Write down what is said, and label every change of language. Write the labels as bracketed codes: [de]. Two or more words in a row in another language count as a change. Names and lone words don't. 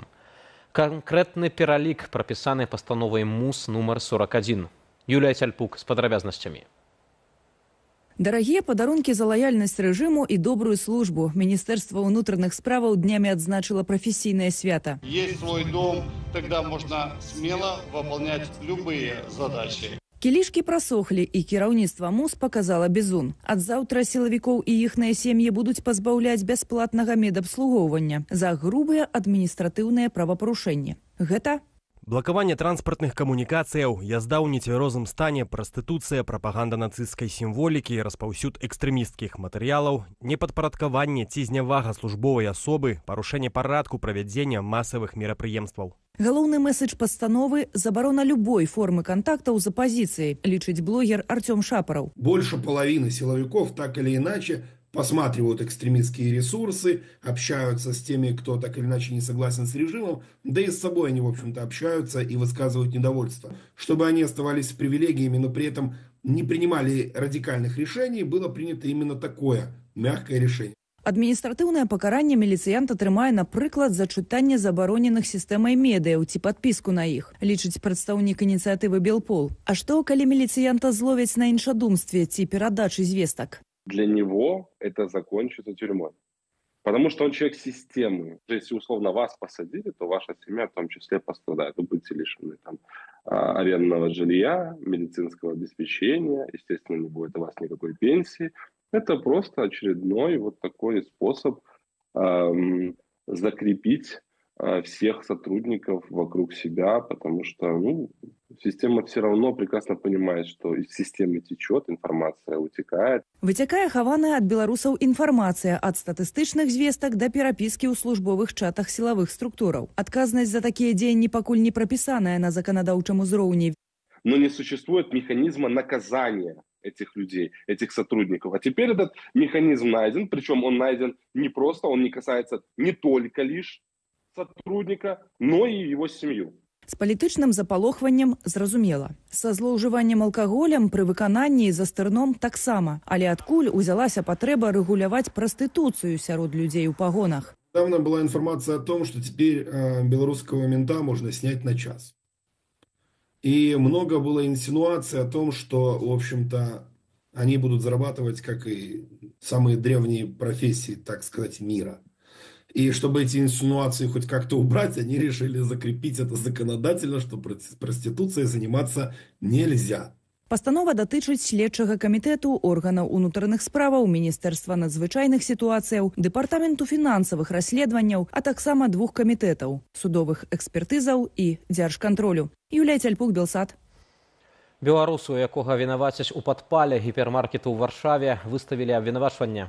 [be] Канкрэтны пералік прапісаны пастановай МУС нумар 41. Юлія Цяльпук з падрабязнасцямі. Дарагія падарункі за лаяльнасць рэжыму і добрую службу. Міністэрства ўнутраных справаў днямі адзначыла прафесійнае свята. [ru] Есть свой дом, тогда можно смело выполнять любые задачи. [be] Кілішкі прасохлі, і кіраўніцтва МУС показала бізун. Ад заўтра сілавікоў і іхныя сем'і будуць пазбаўляць бясплатнага медабслугоўвання за грубыя адміністратыўныя правапарушэнні. Гэта блакаванне транспартных камунікацыяў, язда ў нецвярозым стане, прастытуцыя, прапаганда нацысцкай сімволікі, распаўсюд экстрэмісцкіх матэрыялаў, непадпарадкаванне ці знявага службовай асобы, парушэнне парадку правядзення масавых мерапрыемстваў. Галоўны месседж пастановы – забарона любой формы контактаў з апозіцыяй, лічыць блогер Артём Шапараў. [ru] Больше половины силовиков так или иначе посматривают экстремистские ресурсы, общаются с теми, кто так или иначе не согласен с режимом, да и с собой они, в общем-то, общаются и высказывают недовольство. Чтобы они оставались с привилегиями, но при этом не принимали радикальных решений, было принято именно такое мягкое решение. [be] Адміністратыўнае пакаранне міліцыянт атрымае, напрыклад, за чытанне забароненых сістэмай медыяў ці падпіску на іх, лічыць прадстаўнік ініцыятывы Белпол. А што, калі міліцыянта зловяць на іншадумстве ці перадачы звестак? [ru] Для него это закончится тюрьмой. Потому что он человек системы. Если условно вас посадили, то ваша семья в том числе пострадает. Вы будете лишены там арендного жилья, медицинского обеспечения, естественно, не будет у вас никакой пенсии. Это просто очередной вот такой способ закрепить всех сотрудников вокруг себя, потому что система все равно прекрасно понимает, что из системы течет, информация утекает. [be] Выцякае хаваная ад беларусаў інфармацыя ад статыстычных звестак да перапіскі ў службовых чатах сілавых структураў. Адказнасць за такія дзеянні пакуль не прапісаная на заканадаўчым узроўні. [ru] Но не существует механизма наказания этих людей, этих сотрудников. А теперь этот механизм найден, причем он найден не просто, он не касается не только лишь сотрудника, но и его семью. [be] З палітычным запалохваннем зразумела. Са злоўжываннем алкаголем пры выкананні за стырном таксама. Але адкуль узялася патрэба рэгуляваць прастытуцыю сярод людзей у пагонах? [ru] Недавно была информация о том, что теперь белорусского мента можно снять на час. И много было инсинуаций о том, что, в общем-то, они будут зарабатывать, как и самые древние профессии, так сказать, мира. И чтобы эти инсинуации хоть как-то убрать, они решили закрепить это законодательно, что проституцией заниматься нельзя. [be] Пастанова датычыць следчага камітэту органаў унутраных справаў, Міністэрства надзвычайных сітуацыяў, Дэпартаменту фінансавых расследаванняў, а таксама 2 камітэтаў – судовых экспертызаў і дзяржкантролю. Юлія Цяльпук, Белсат. Беларусу, якога вінавацяць у падпале гіпермаркету ў Варшаве, выставілі абвінавачванне.